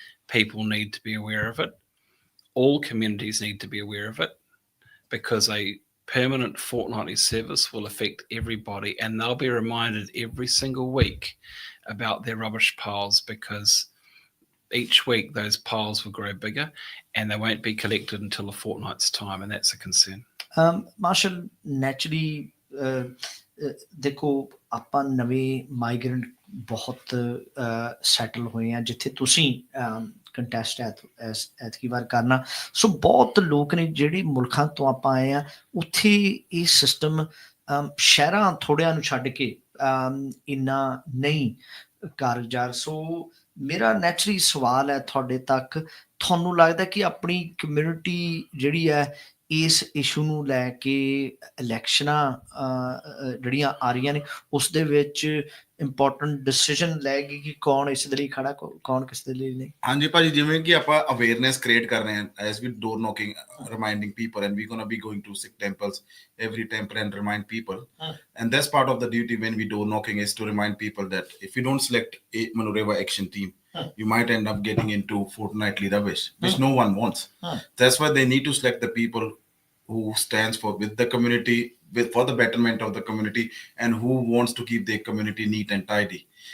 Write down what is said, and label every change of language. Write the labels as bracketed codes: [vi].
[en] People need to be aware of it. All communities need to be aware of it, because a permanent fortnightly service will affect everybody, and they'll be reminded every single week about their rubbish piles, because each week those piles will grow bigger and they won't be collected until a fortnight's time, and that's a concern. [pa] Marshal, naturally ਦੇਖੋ ਆਪਾਂ ਨਵੇਂ migrant ਬਹੁਤ settle ਹੋਏ ਆ ਜਿੱਥੇ ਤੁਸੀਂ contest ਐਤਕੀ ਵਾਰ ਕਰਨਾ। ਸੋ ਬਹੁਤ ਲੋਕ ਨੇ ਜਿਹੜੇ ਮੁਲਕਾਂ ਤੋਂ ਆਪਾਂ ਆਏ ਆ, ਉੱਥੇ ਇਹ ਸਿਸਟਮ ਸ਼ਹਿਰਾਂ ਥੋੜ੍ਹਿਆਂ ਨੂੰ ਛੱਡ ਕੇ ਇੰਨਾ ਨਹੀਂ ਕਾਰਗੁਜ਼ਾਰ। ਸੋ ਮੇਰਾ ਨੈਚੁਰਲੀ ਸਵਾਲ ਹੈ ਤੁਹਾਡੇ ਤੱਕ, ਤੁਹਾਨੂੰ ਲੱਗਦਾ ਕਿ ਆਪਣੀ ਕਮਿਊਨਿਟੀ ਜਿਹੜੀ ਹੈ ਇਸ ਇਸ਼ੂ ਨੂੰ ਲੈ ਕੇ ਇਲੈਕਸ਼ਨਾਂ ਜਿਹੜੀਆਂ ਆ ਰਹੀਆਂ ਨੇ ਉਸ ਦੇ ਵਿੱਚ ਇੰਪੋਰਟੈਂਟ ਡਿਸੀਜਨ ਲੈਗੀ ਕਿ ਕੌਣ ਇਸ ਦੇ ਲਈ ਖੜਾ, ਕੌਣ ਕਿਸ ਦੇ ਲਈ ਨਹੀਂ? ਹਾਂਜੀ ਭਾਜੀ, ਜਿਵੇਂ ਕਿ ਆਪਾਂ ਅਵੇਅਰਨੈਸ ਕ੍ਰੀਏਟ ਕਰ ਰਹੇ ਹਾਂ [en] As we door knocking, reminding people, and we gonna be going to Sikh temples every temple and remind people. And that's part of the duty when we door knocking, is to remind people that if you don't select a Manureva action team, you might end up getting into fortnightly rubbish, which no one wants. That's why they need to select the people who stands with the community, for the betterment of the community, and who wants to keep their community neat and tidy.